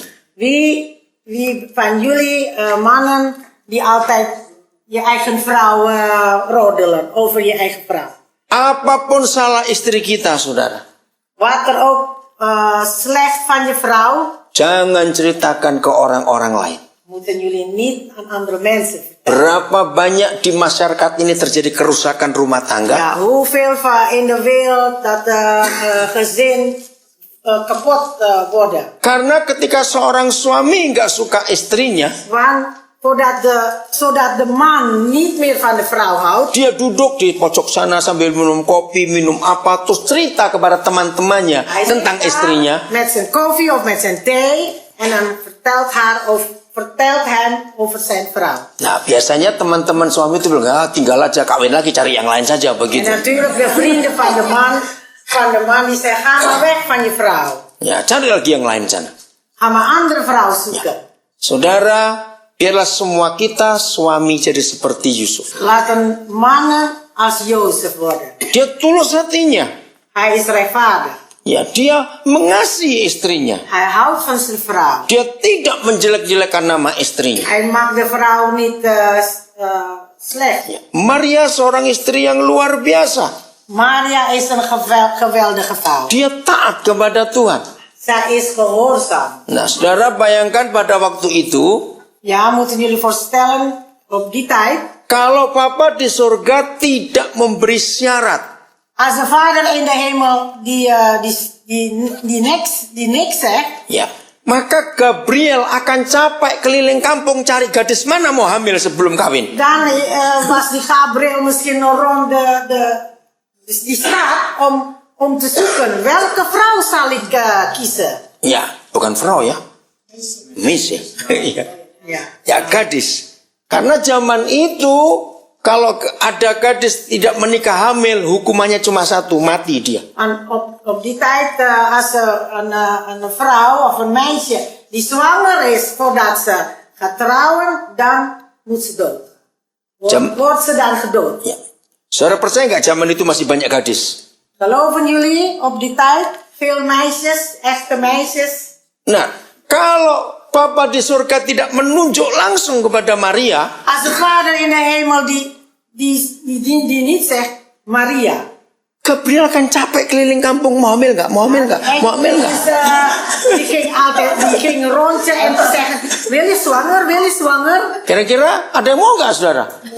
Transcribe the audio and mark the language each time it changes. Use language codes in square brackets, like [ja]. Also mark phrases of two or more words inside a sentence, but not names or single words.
[nl] Wie van jullie mannen die altijd je eigen vrouw roddelen over je eigen vrouw? [id] Apapun salah istri kita, saudara, [nl] Wat er ook slecht van je vrouw, [id] jangan ceritakan ke orang-orang lain. [nl] moeten jullie niet aan andere mensen vertellen. [id] Berapa banyak di masyarakat ini terjadi kerusakan rumah tangga? [nl] Ja, hoeveel van in de wereld dat gezin kapot worden. [id] Karena ketika seorang suami nggak suka istrinya, [nl] Want zodat de man niet meer van de vrouw houdt, [id] dia duduk di pojok sana sambil minum kopi, minum apa, terus cerita kepada teman-temannya tentang istrinya. [nl] Met zijn koffie of met zijn thee en dan vertelt hem over zijn vrouw. [id] Nah, biasanya teman-teman suami itu bilang, tinggal aja, kawin lagi, cari yang lain saja, begitu. [nl] En natuurlijk de vrienden van de man die zeggen, ga maar weg van je vrouw. [id] Ya, cari lagi yang lain sana. [nl] Ga maar andere vrouw zoeken. [id] Saudara, biarlah semua kita suami jadi seperti Yusuf. [nl] Laten mannen als Jozef worden. [id] Dia tulus hatinya. [nl] Hij is rechtvaardig. [id] Ya, dia mengasihi istrinya. [nl] Hij houdt van zijn vrouw. [id] Dia tidak menjelek-jelekan nama istrinya. [nl] Hij maakt de vrouw niet slecht. [id] Ya, Maria seorang istri yang luar biasa. [nl] Maria is een geweldige vrouw. [id] Dia taat kepada Tuhan. [nl] Zij is gehoorzaam. [id] Nah, saudara bayangkan pada waktu itu, [nl] Ja, moeten jullie voorstellen, op die tijd, [id] kalau Papa di surga tidak memberi syarat, [nl] als de vader in de hemel die niks zegt, [id] ya, maka Gabriel akan capek keliling kampung cari gadis mana mau hamil sebelum kawin. [nl] dan was die Gabriel misschien nog rond die straat om te zoeken. Welke vrouw zal ik kiezen? [id] Ya, bukan vrouw ya, Miss ya. [nl] Ja. [id] Ya, gadis. Karena zaman itu kalau ada gadis tidak menikah hamil, hukumannya cuma satu, mati dia. [nl] En op die tijd, als een vrouw of een meisje die zwanger is voordat ze gaat trouwen, dan moet ze dood. Jam- Wordt ze dan gedood. [id] Ya. Saudara percaya nggak zaman itu masih banyak gadis? [nl] Geloven jullie op die tijd veel meisjes, echte meisjes? [id] Nah, kalau Papa di surga tidak menunjuk langsung kepada Maria, [nl] Als de vader in de hemel die niet zegt Maria. [id] Gabriel akan capek keliling kampung, mau hamil nggak? Mau hamil nggak? Mau hamil nggak? [nl] Die ging rondje en te zeggen, wil je zwanger, wil je zwanger? [id] Kira-kira ada yang mau nggak, saudara?